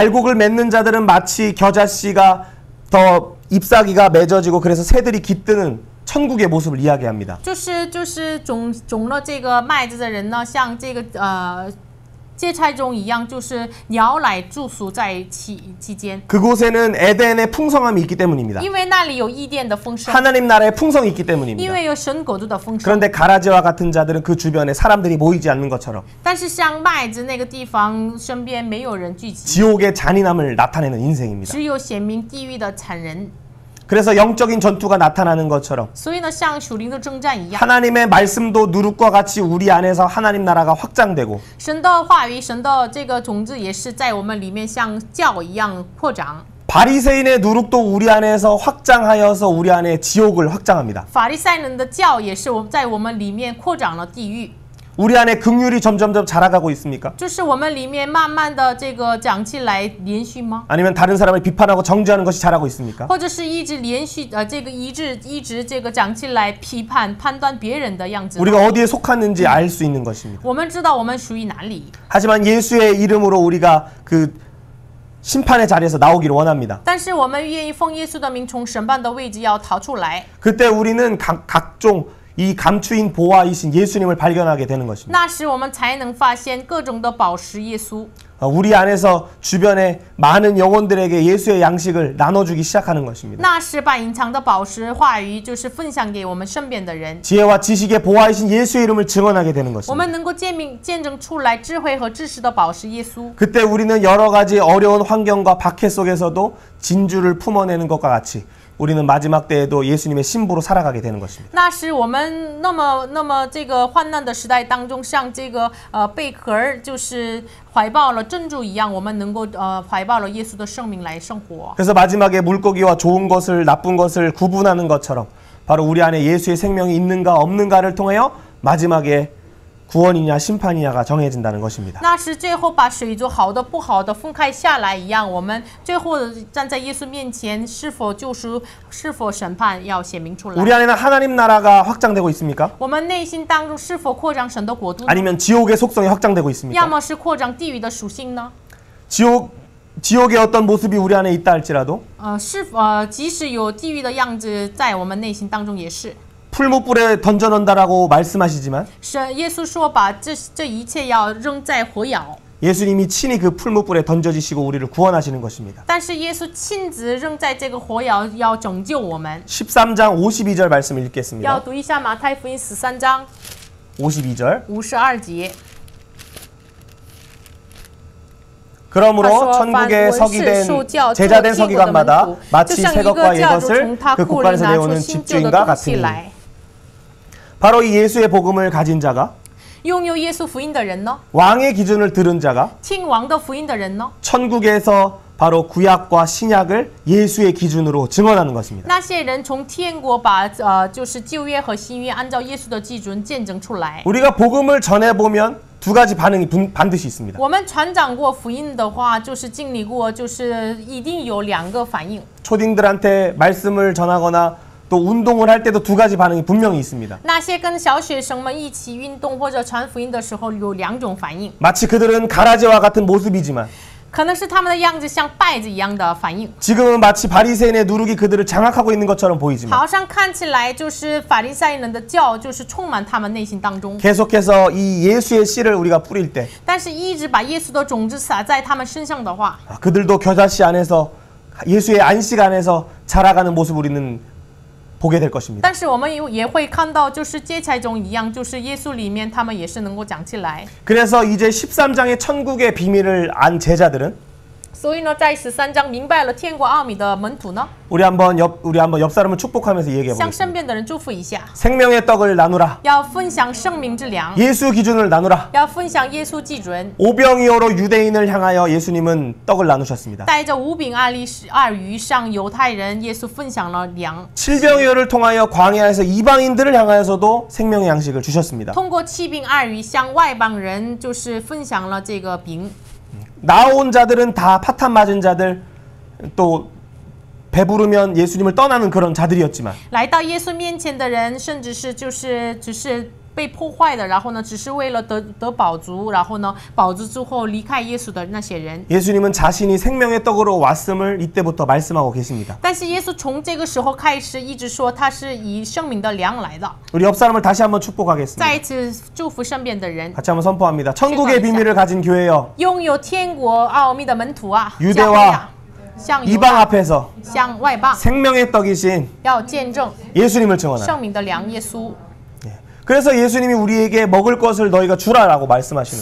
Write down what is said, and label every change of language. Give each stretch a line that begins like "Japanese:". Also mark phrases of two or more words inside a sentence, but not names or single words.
Korean: 알곡을 맺는 자들은 마치 겨자씨가 더 잎사귀가 맺어지고 그래서 새들이 깃드는 천국의 모습을 이야기합니다.
Chinese: 就是种了这个麦子的人呢，像这个芥菜种一样，就是鸟来住宿在其间。
Korean: 그곳에는 에덴의 풍성함이 있기 때문입니다.
Chinese: 因为那里有伊甸的丰盛，
Korean: 하나님 나라의 풍성이 있기
Chinese: 因
Korean: 때문입니다.
Chinese: 为有神国度的丰盛。
Korean: 그런데 가라지와 같은 자들은 그 주변에 사람들이 모이지 않는 것처럼
Chinese: 但是像麦子那个地方，身边没有人聚集，
Korean: 지옥의 잔인함을 나타내는 인생입니다.
Chinese: 只有显明地狱的残忍。
Korean: 그래서 영적인 전투가 나타나는 것처럼
Chinese: 所以呢，像属灵的征战一样，
Korean: 하나님의 말씀도 누룩과 같이 우리 안에서 하나님 나라가 확장되고
Chinese: 神的话语、神的这个种子也是在我们里面像酵一样扩长。
Korean: 바리새인의 누룩도 우리 안에서 확장하여서 우리 안에 지옥을 확장합니다.
Chinese: 法利赛人的酵也是在我们里面扩展了地狱。
Korean: 우리 안에 긍휼이 점점점 자라가고 있습니까?
Chinese: 就是我们里面慢慢的这个长起来连续吗？
Korean: 아니면 다른 사람을 비판하고 정죄하는 것이 자라고 있습니까?
Chinese: 或者是一直连续这个一直这个长起来批判判断别人的样子？
Korean: 우리가 어디에 속하는지 알 수 있는 것입니다.
Chinese: 我们知道我们属于哪里。
Korean: 하지만 예수의 이름으로 우리가 그 심판의 자리에서 나오기를 원합니다.
Chinese: 但是我们愿意奉耶稣的名从审判的位置要逃出来。
Korean: 그때 우리는 각종 이 감추인 보화이신 예수님을 발견하게 되는 것입니다.
Chinese: 那时我们才能发现各种的宝石耶稣。
Korean: 우리 안에서 주변에 많은 영혼들에게 예수의 양식을 나눠주기 시작하는 것입니다.
Chinese: 那时把隐藏的宝石话语就是分享给我们身边的人。
Korean: 지혜와 지식의 보화이신 예수의 이름을 증언하게 되는
Chinese: 我
Korean: 것입니다.
Chinese: 们能够见证出来智慧和知识的宝石耶稣。
Korean: 그때 우리는 여러 가지 어려운 환경과 박해 속에서도 진주를 품어내는 것과 같이 우리는 마지막 때에도 예수님의 신부로 살아가게 되는 것입니다.
Chinese: 那时我们那么这个患难的时代当中，像这个贝壳就是怀抱了珍珠一样，我们能够怀抱了耶稣的生命来生活。
Korean: 그래서 마지막에 물고기와 좋은 것을 나쁜 것을 구분하는 것처럼 바로 우리 안에 예수의 생명이 있는가 없는가를 통하여 마지막에 구원이냐 심판이냐가 정해진다는 것입니다.
Chinese: 那是最后把水做好的不好的分开下来一样，我们最后站在耶稣面前，是否救赎，是否审判，要显明出来。
Korean: 우리 안에는 하나님 나라가 확장되고 있습니까?
Chinese: 我们内心当中是否扩张神的国度呢？
Korean: 아니면 지옥의 속성이 확장되고
Chinese: 要
Korean: 있습니까?
Chinese: 么是扩张地狱的属性呢？
Korean: 지옥의 어떤 모습이 우리 안에 있다 할지라도
Chinese: 即使有地狱的样子在我们内心当中也是。
Korean: 풀무불에 던져놓는다라고 말씀하시지만
Chinese: 神耶稣说把这一切要扔在火窑。
Korean: 예수님이 친히 그 풀무불에 던져지시고 우리를 구원하시는 것입니다.
Chinese: 但是耶稣亲自扔在这个火窑，要拯救我们。
Korean: 13장 52절 말씀을
Chinese: 要
Korean: 읽겠습니다.
Chinese: 读一下马太福音13章
Korean: 52절
Chinese: 52节。
Korean: 그러므로 천국에 서기된 제자된 서기관마다 마치 새것과 예것을 그 국간에서 내오는 집주인과 같으니 바로 이 예수의 복음을 가진 자가
Chinese: 拥有耶稣福音的人呢？
Korean: 왕의 기준을 들은 자가
Chinese: 听王的福音的人呢？
Korean: 천국에서 바로 구약과 신약을 예수의 기준으로 증언하는 것입니다.
Chinese: 那些人从天国把就是旧约和新约按照耶稣的基准见证出来。
Korean: 우리가 복음을 전해 보면 두 가지 반응이 반드시 있습니다.
Chinese: 我们传讲过福音的话，就是经历过，就是一定有两个反应。
Korean: 초딩들한테 말씀을 전하거나 또 운동을 할 때도 두 가지 반응이 분명히 있습니다.
Chinese: 那些跟小学生们一起运动或者传福音的时候，有两种反应。
Korean: 마치 그들은 가라지와 같은 모습이지만
Chinese: 可能是他们的样子像稗子一样的反应，
Korean: 지금은 마치 바리새인의 누룩이 그들을 장악하고 있는 것처럼 보이지만
Chinese: 好像看起来就是法利赛人的教，就是充满他们内心当中。
Korean: 계속해서 이 예수의 씨를 우리가 뿌릴 때
Chinese: 但是，一直把耶稣的种子撒在他们身上的话，
Korean: 그들도 겨자씨 안에서 예수의 안식 안에서 자라가는 모습 우리는 보게 될 것입니다.
Chinese: 但是我们也会看到，就是芥菜种一样，就是耶稣里面他们也是能够长起来。
Korean: 그래서 이제 13장의 천국의 비밀을 안 제자들은
Chinese: 所以呢，在13章明白了天国奥秘的门徒呢，
Korean: 우리 한번 옆 사람을 축복하면서 얘기해
Chinese: 向
Korean: 보겠습니다.
Chinese: 身边的人祝福一下，
Korean: 생명의 떡을 나누라.
Chinese: 要分享生命之粮，
Korean: 예수 기준을 나누라.
Chinese: 要分享耶稣基准。
Korean: 오병이어로 유대인을 향하여 예수님은 떡을 나누셨습니다.
Chinese: 带着五饼二鱼向犹太人，耶稣分享了粮。
Korean: 칠병이어를 통하여 광야에서 이방인들을 향하여서도 생명의 양식을 주셨습니다.
Chinese: 通过七饼二鱼向外邦人，就是分享了这个饼。
Korean: 나온 자들은 다 파탄 맞은 자들, 또 배부르면 예수님을 떠나는 그런 자들이었지만
Chinese: 来到耶稣面前的人，甚至是只是被破坏的，然后呢，只是为了得饱足，然后呢，饱足之后离开耶稣的那些人。
Korean: 예수님은 자신이 생명의 떡으로 왔음을 이때부터 말씀하고 계십니다.
Chinese: 但是耶稣从这个时候开始一直说他是以生命的粮来的。
Korean: 우리 옆 사람을 다시 한번 축복하겠습니다.
Chinese: 再一次祝福身边的人，
Korean: 같이 한번 선포합니다. 천국의 비밀을 가진 교회여,
Chinese: 拥有天国奥秘的门徒啊，
Korean: 유대와
Chinese: 教会啊，向犹
Korean: 이방
Chinese: 大
Korean: 앞에서
Chinese: 向外邦
Korean: 생명의 떡이신
Chinese: 要见证
Korean: 예수님을 증언하라.
Chinese: 生命的粮耶稣。
Korean: 그래서 예수님이 우리에게 먹을 것을 너희가 주라라고 말씀하시는 거예요.